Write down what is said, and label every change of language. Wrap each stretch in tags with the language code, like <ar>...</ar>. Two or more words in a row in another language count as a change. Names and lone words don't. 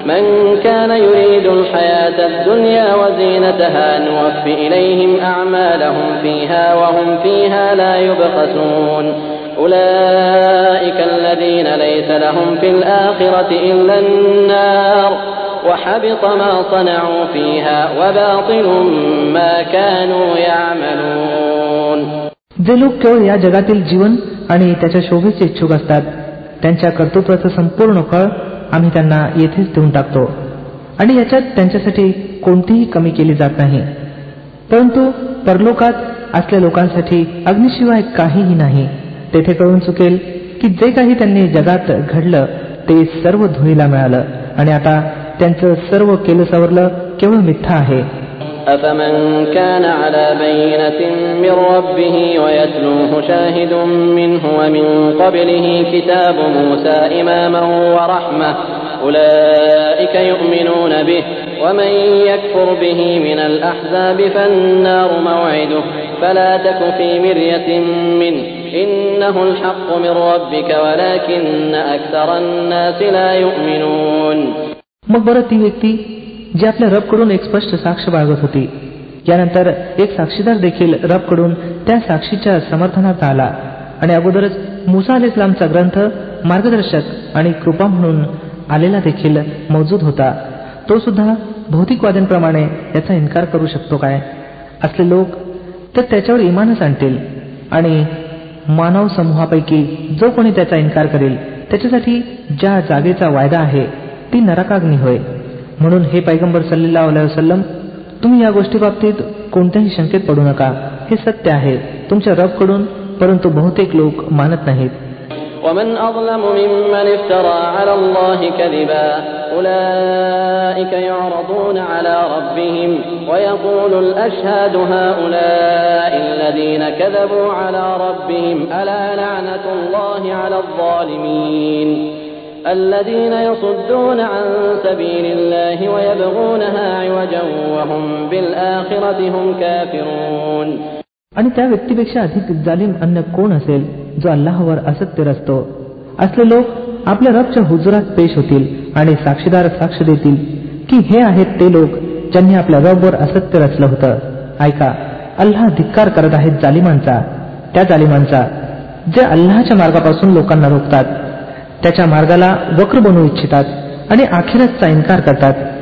<ar>من كان يريد الحياة الدنيا وزينتها نوفي إليهم أعمالهم فيها وهم فيها لا يبخسون أولئك الذين ليس لهم في الآخرة إلا النار وحبط ما صنعوا فيها وباطل ما كانوا يعملون.</ar> <mr>जे लोक केवळ या जगातील जीवन आणि त्याच्या शोभेचे इच्छुक असतात त्यांच्या कर्तृत्वाचं संपूर्ण फळ आम्ही त्यांना येथेच देऊन टाकतो आणि याच्यात त्यांच्यासाठी कोणतीही कमी केली जात नाही. परंतु परलोकात असलेल्या लोकांसाठी अग्नीशिवाय काहीही नाही. तेथे कळून चुकेल की जे काही त्यांनी जगात घडलं ते सर्व धुळीला मिळालं आणि आता त्यांचं सर्व केलं सवरलं केवळ मिथ्या आहे.</mr> <ar>أفمن كان على بينة من ربه ويتلوه شاهد منه ومن قبله كتاب موسى إماما ورحمة أولئك يؤمنون به ومن يكفر به من الأحزاب فالنار موعده فلا تك في مرية منه إنه الحق من ربك ولكن أكثر الناس لا يؤمنون.</ar> <mr>मग बरं ती व्यक्ती जी आपल्या रबकडून एक स्पष्ट साक्ष बाळगत होती यानंतर एक साक्षीदार देखील रबकडून त्या साक्षीच्या समर्थनार्थ आला आणि अगोदरच मुसा अलैहिस्सलामचा ग्रंथ मार्गदर्शक आणि कृपा म्हणून आलेला देखील मौजूद होता, तो सुद्धा भौतिकवाद्यांप्रमाणे याचा इन्कार करू शकतो काय? असले लोक तर त्याच्यावर इमानच आणतील आणि मानव समूहापैकी जो कोणी त्याचा इन्कार करेल त्याच्यासाठी ज्या जागेचा वायदा आहे ती नरकाग्नी होय. म्हणून हे पैगंबर</mr> <ar>صلى الله عليه وسلم,</ar> <mr>तुम्ही या गोष्टीबाबतीत कोणत्याही शंकेत पडू नका. हे सत्य आहे तुमच्या रबकडून, परंतु बहुतेक लोक मानत नाहीत.</mr> <ar>ومن أظلم ممن افترى على الله كذبا أولئك يعرضون على ربهم ويقول الأشهاد هؤلاء الذين كذبوا على ربهم ألا لعنة الله على الظالمين الذين يصدون عن سبيل الله ويبغونها عوجا وهم بالآخرة هم كافرون.</ar> <mr>आणि त्या व्यक्तीपेक्षा अधिक जालिम अन्य कोण असेल जो अल्लाहवर असत्य रचतो? असले लोक आपल्या रबच्या हुजुरात पेश होतील आणि साक्षीदार साक्ष देतील की हे आहेत ते लोक ज्यांनी आपल्या रबवर असत्य रचलं होतं. ऐका, अल्लाह धिक्कार करत आहेत जालिमांचा, त्या जालिमांचा जे अल्लाहच्या मार्गापासून लोकांना रोखतात, त्याच्या मार्गाला वक्र बनवू इच्छितात आणि आखिरतचा इन्कार करतात.</mr>